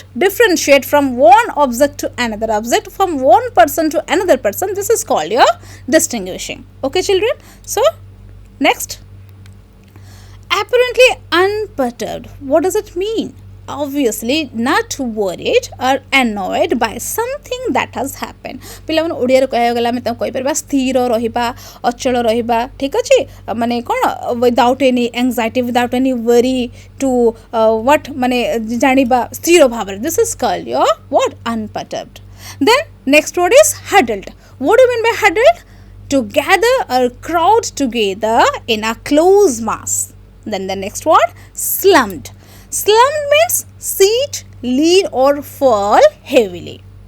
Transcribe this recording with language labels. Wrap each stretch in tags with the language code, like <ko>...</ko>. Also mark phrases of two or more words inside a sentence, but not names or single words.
<en>Differentiate from one object to another object, from one person to another person. This is called your distinguishing. Okay, children. So, next. Apparently unperturbed. What does it mean? Obviously not worried or annoyed by something that has happened.</en> <or>पिलाମାନେ ଓଡ଼ିଆରେ କହିବାକୁ ଗଲେ ଆମେ ତାଙ୍କୁ କହିପାରିବା ସ୍ଥିର ରହିବା, ଅଚଳ ରହିବା, ଠିକ୍ ଅଛି? ମାନେ କ'ଣ</or> <en>without any anxiety, without any worry to what</en> <or>ମାନେ ଜାଣିବା ସ୍ଥିର ଭାବରେ.</or> <en>This is called your what? Unperturbed. Then next word is huddled. What do you mean by huddled? To gather or crowd together in a close mass. Then the next word, slumped. Slumped means sit, lean or fall heavily.</en>